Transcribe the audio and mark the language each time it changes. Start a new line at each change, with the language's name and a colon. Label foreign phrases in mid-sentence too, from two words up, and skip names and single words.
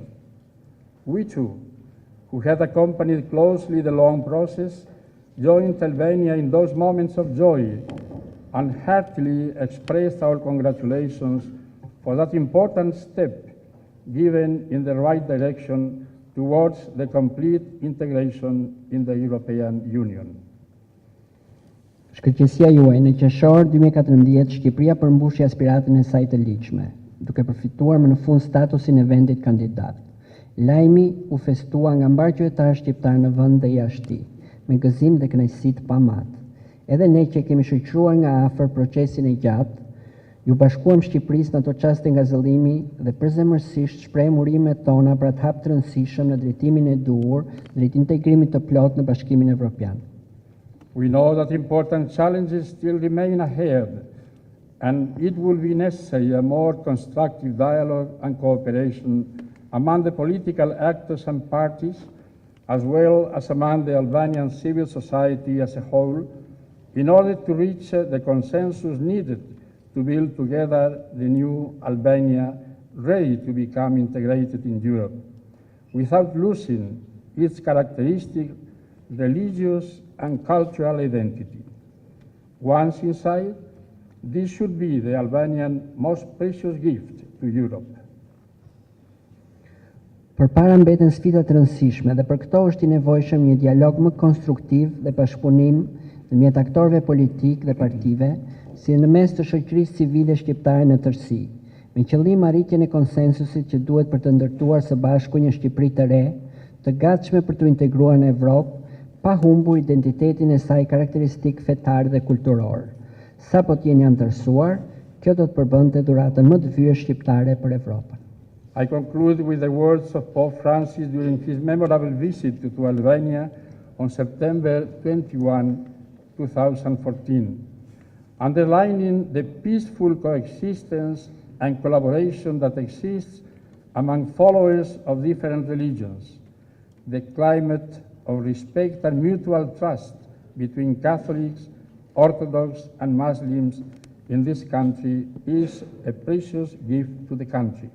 English: We too, who had accompanied closely the long process, joined Albania in those moments of joy and heartily expressed our congratulations for that important step given in the right direction towards the complete integration in the European Union.
Albanian: Shkëlqësia juaj në qershor 2014 Shqipëria përmbushi aspiratën e saj të ligjshme, duke përfituar më në fund statusin e vendit kandidat. Lajmi u festua nga mbar qytetarë shqiptar në vend dhe jashtë tij, me gëzim dhe kënaqësi të pamatë. Edhe ne që kemi shoqëruar nga afër procesin e gjatë, ju bashkuam Shqipërisë në ato çaste nga zëllimi dhe përzemërsisht shprehim urimet tona për atë hap të rëndësishëm në drejtimin e duhur drejt integrimit të plot në Bashkimin Evropian.
English: We know that important challenges still remain ahead, and it will be necessary a more constructive dialogue and cooperation among the political actors and parties, as well as among the Albanian civil society as a whole, in order to reach the consensus needed to build together the new Albania ready to become integrated in Europe, without losing its characteristic religious and cultural identity. Once inside, this should be the Albanian most precious gift to Europe.
Albanian: Përpara mbeten sfida të rëndësishme dhe për këto është i nevojshëm një dialog më konstruktiv dhe bashkëpunim ndërmjet aktorëve politik dhe partive, si në mes të shoqërisë civile shqiptare në tërësi, me qëllim arritjen e konsensusit që duhet për të ndërtuar së bashku një Shqipëri të re, të gatshme për të integruar në Evropë, pa humbur identitetin e saj karakteristik fetar dhe kulturor. Sa po t'jeni anëtarësuar, kjo do të përbënte dhuratën më të vyer shqiptare për Evropën.
English: I conclude with the words of Pope Francis during his memorable visit to Albania on September 21, 2014, underlining the peaceful coexistence and collaboration that exists among followers of different religions, the climate of respect and mutual trust between Catholics, Orthodox, and Muslims in this country is a precious gift to the country.